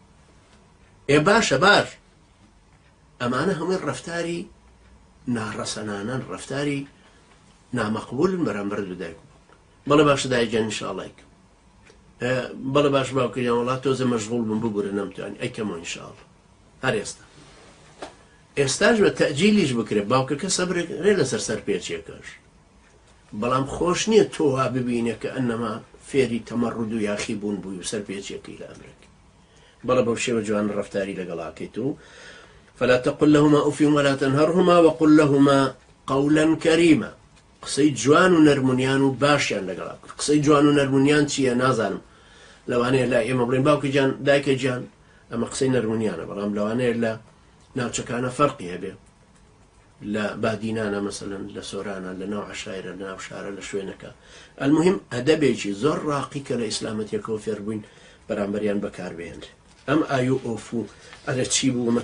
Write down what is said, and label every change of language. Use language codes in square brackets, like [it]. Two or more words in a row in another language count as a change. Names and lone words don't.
[ckb] باشە باش ئەمانە هەمووی ڕەفتاری ناڕەسەنانن ڕەفتاری نامەقبولن بەرامبەر دایک و بەڵێ باشە دایکجان ئینشاڵڵا بەڵێ باش باوکەیان وڵات تۆزە مەشغوڵ بم ببوورە نەمتوانی ئەیکەمەوە ئینشاڵڵا هەر ئێستاش بە تەئجیلیش بکرێت باوکەکە سەبرێک رێ لەسەر سەرپێچیەکەش بەڵام خۆش نییە تۆ وا ببینێ کە ئەنەما فێری تەمەڕود و یاخی بوون بووی و سەرپێچیەکەی لە ئەمرێک بەڵێ بەو شێوە جوان ڕەفتاری لەگەڵاکەیت و [ar] فلا تقل لهما أف ولا تنهرهما وقل لهما قولا كريما [ckb] قسەی جوان و نەرمونیان و باشیان لەگەڵا کرد قسەی جوان و نەرمونیان چییە نازانم لەوانەیە لا ئێمە بڵێن باوکە گیان دایکە گیان ئەمە قسەی نەرمونیانە بەڵام لەوانەیە لە ناوچەکانە فەرقی هەبێ لە بادینانە مەسەلەن لە سۆرانە لە ناو عەشایرە لە ناو شارە لە شوێنەکە المهم ئەدەبێکی زۆر ڕاقی کە لە ئیسلامەتیەکەوە فێربووین بەرامبەریان بەکاربێنرێ ئەم ئایو ئۆف و ئەرە چی بوو ئەمە